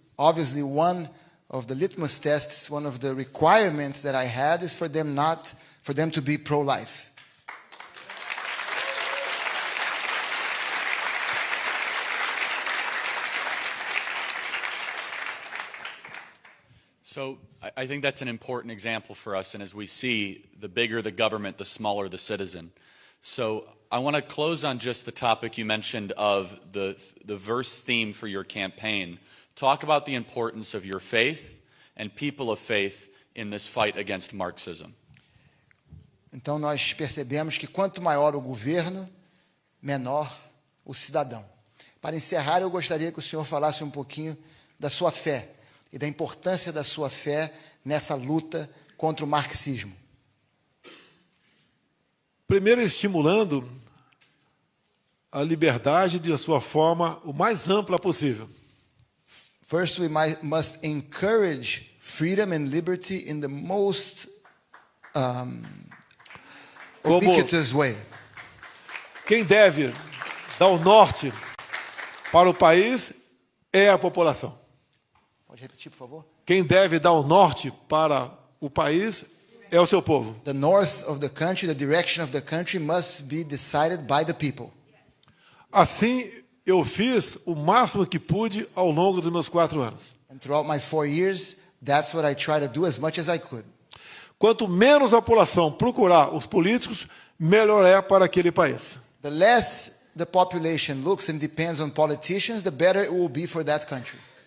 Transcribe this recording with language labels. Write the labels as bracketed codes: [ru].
[en] Obviously, one of the litmus tests, one of the requirements that I had is for them to be pro-life. So I think that's an important example for us, and as we see, the bigger the government, the smaller the citizen. So I want to close on just the topic you mentioned of the verse theme for your campaign. Talk about the importance of your faith and people of faith in this fight against Marxism. [pt] Então nós percebemos que quanto maior o governo, menor o cidadão. Para encerrar, eu gostaria que o senhor falasse um pouquinho da sua fé e da importância da sua fé nessa luta contra o marxismo. Primeiro, estimulando a liberdade de sua forma o mais ampla possível. [en] First, we must encourage freedom and liberty in the most ubiquitous way. [pt] Quem deve dar o norte para o país é a população. Pode repetir, por favor? Quem deve dar o norte para o país é o seu povo. [en] The north of the country, the direction of the country must be decided by the people. [pt] Assim, eu fiz o máximo que pude ao longo dos meus 4 anos. [en] And throughout my 4 years, that's what I try to do as much as I could. [pt] Quanto menos a população procurar os políticos, melhor é para aquele país. [en] The less the population looks and depends on politicians, the better it will be for that country.